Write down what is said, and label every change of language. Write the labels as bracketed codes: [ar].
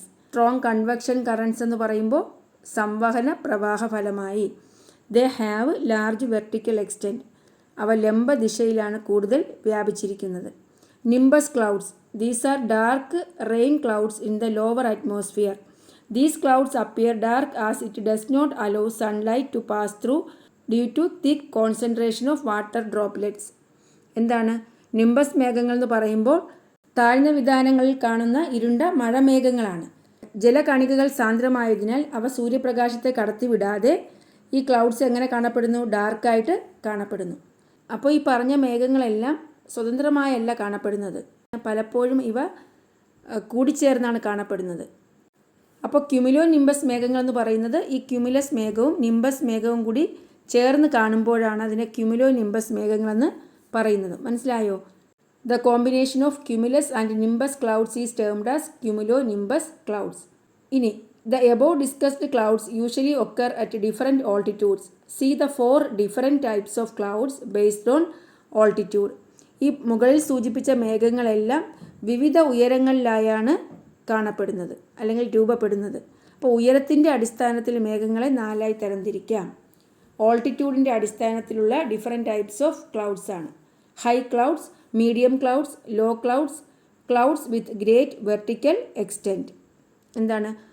[en] strong convection currents [ml] എന്ന് പറയുമ്പോൾ സംവഹന പ്രവാഹ ഫലമായി. [en] They have large vertical extent. [ml] അവ ലംബദിശയിലാണ് കൂടുതൽ വ്യാപിച്ചിരിക്കുന്നത്. Nimbus clouds. [en] These are dark rain clouds in the lower atmosphere. These clouds appear dark as it does not allow sunlight to pass through due to thick concentration of water droplets. [ml] എന്താണ്? Nimbus മേഘങ്ങൾ എന്ന് പറയുമ്പോൾ താഴ്ന്ന വിതാനങ്ങളിൽ കാണുന്ന ഇരുണ്ട മഴമേഘങ്ങളാണ്. ജലകണികകൾ സാന്ദ്രമായതിനാൽ അവ സൂര്യപ്രകാശത്തെ കടത്തിവിടാതെ ഈ clouds എങ്ങനെ കാണപ്പെടുന്നു? ഡാർക്കായിട്ട് കാണപ്പെടുന്നു. അപ്പോൾ ഈ പറഞ്ഞ മേഘങ്ങളെല്ലാം സ്വതന്ത്രമായല്ല കാണപ്പെടുന്നത്. പലപ്പോഴും ഇവ കൂടിച്ചേർന്നാണ് കാണപ്പെടുന്നത്. അപ്പോൾ ക്യുമുലോ നിംബസ് മേഘങ്ങൾ എന്ന് പറയുന്നത് ഈ ക്യുമുലസ് മേഘവും നിംബസ് മേഘവും കൂടി ചേർന്ന് കാണുമ്പോഴാണ് അതിനെ ക്യുമുലോ നിംബസ് മേഘങ്ങളെന്ന് പറയുന്നത്. മനസ്സിലായോ? [en] The combination of cumulus and nimbus clouds is termed as cumulonimbus clouds. [ml] ഇനി [en] the above discussed clouds usually occur at different altitudes. See the 4 different types of clouds based on altitude. [ml] ഈ മുകളിൽ സൂചിപ്പിച്ച മേഘങ്ങളെല്ലാം വിവിധ ഉയരങ്ങളിലായാണ് കാണപ്പെടുന്നത് അല്ലെങ്കിൽ രൂപപ്പെടുന്നത്. അപ്പോൾ ഉയരത്തിൻ്റെ അടിസ്ഥാനത്തിൽ മേഘങ്ങളെ 4ആയി തരംതിരിക്കാം. ഓൾട്ടിറ്റ്യൂഡിൻ്റെ അടിസ്ഥാനത്തിലുള്ള [en] different types of clouds [ml] ആണ്. [en] High clouds, medium clouds, low clouds, clouds with great vertical extent. [ml] എന്താണ്?